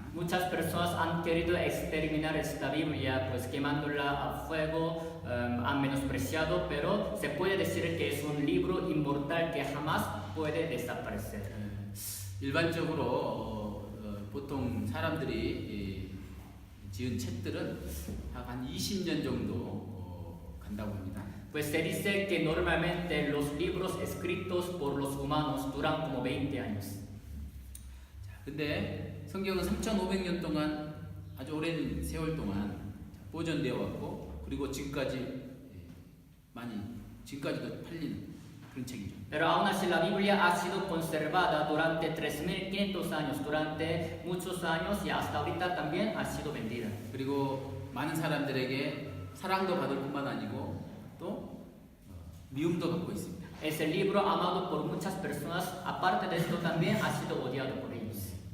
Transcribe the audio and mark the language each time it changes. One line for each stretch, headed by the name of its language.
Spanish: Muchas personas han querido exterminar esta Biblia, pues quemándola a fuego, han menospreciado, pero se puede decir que es un libro inmortal que jamás puede desaparecer.
Korean: 일반적으로 보통 사람들이 지은 책들은 한 20년 정도 간다고 합니다.
Spanish: Pues se dice que normalmente los libros escritos por los humanos duran como 20 años.
Korean: 근데 성경은 3,500년 동안 아주 오랜 세월 동안 보존되어 왔고 그리고 지금까지도 팔리는 그런 책이죠.
Spanish: Pero aún así la Biblia ha sido conservada durante 3500 años, durante muchos años y hasta ahorita también ha sido vendida.
Korean: 그리고 많은 사람들에게 사랑도 받을 뿐만 아니고 또 미움도 받고 있습니다.
Spanish: Es el libro amado por muchas personas, aparte de esto también ha sido odiado por ellos.